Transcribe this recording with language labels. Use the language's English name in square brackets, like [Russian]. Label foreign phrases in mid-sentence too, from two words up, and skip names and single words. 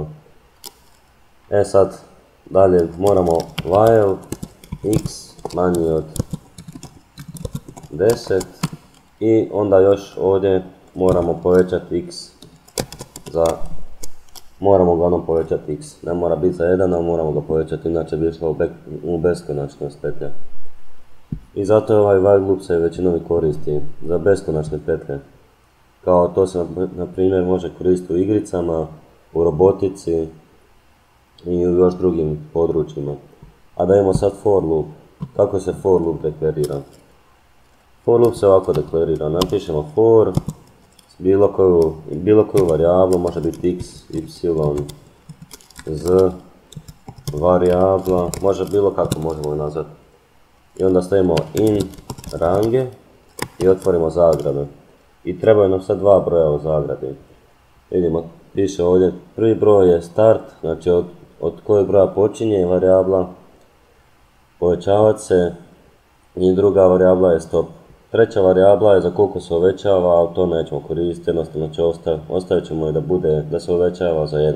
[Croatian] Sad, dalje moramo while x manji od 10 i onda još ovdje moramo povećati x moramo uglavnom povećati x, ne mora biti za 1, ali moramo ga povećati, inače bi išlo u beskonačnost petlja. I zato je ovaj [English] while loop [Croatian] se većinom koristi za beskonačne petlje. Kao to se na primjer može koristiti u igricama, u robotici i u još drugim područjima. A da imamo sad [English] for loop. [Croatian] Kako se [English] for loop [Croatian] deklarira? [English] For loop [Croatian] se ovako deklarira. Napišemo for bilo koju varijablu, može biti x, y, z, varijabla, može bilo kako možemo je nazvati. I onda stavimo [English] in range [Croatian] i otvorimo zagrade. I trebaju nam sad dva broja u zagradi. Vidimo, piše ovdje, prvi broj je start, znači od kojeg broja počinje varijabla, povećavati se, i druga varijabla je stop. Treća varijabla je za koliko se uvećava, ali to nećemo koristiti, jednostavno ostavit ćemo je da se uvećava za 1.